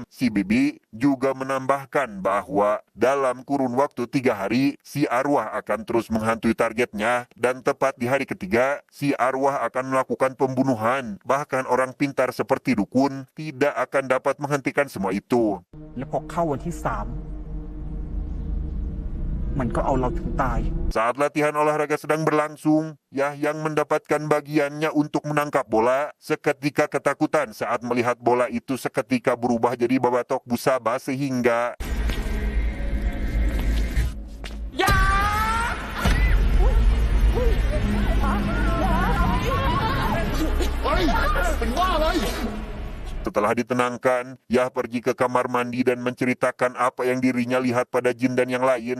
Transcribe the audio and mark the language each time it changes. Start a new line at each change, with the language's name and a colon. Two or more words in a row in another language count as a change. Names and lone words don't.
Indonesian: Si Bibi juga menambahkan bahwa dalam kurun waktu 3 hari, si arwah akan terus menghantui targetnya dan tepat di hari ketiga, si arwah akan melakukan pembunuhan. Bahkan orang pintar seperti dukun tidak akan dapat menghentikan semua itu.
Thai: และพอเข้าวันที่ 3 มันก็เอาเราถึงตาย
Indonesian: Saat latihan olahraga sedang berlangsung, Yang mendapatkan bagiannya untuk menangkap bola. Seketika ketakutan saat melihat bola itu seketika berubah jadi babatok Busaba sehingga
Thai: อย่า
Indonesian: setelah ditenangkan, Yah pergi ke kamar mandi dan menceritakan apa yang dirinya lihat pada jin dan yang lain.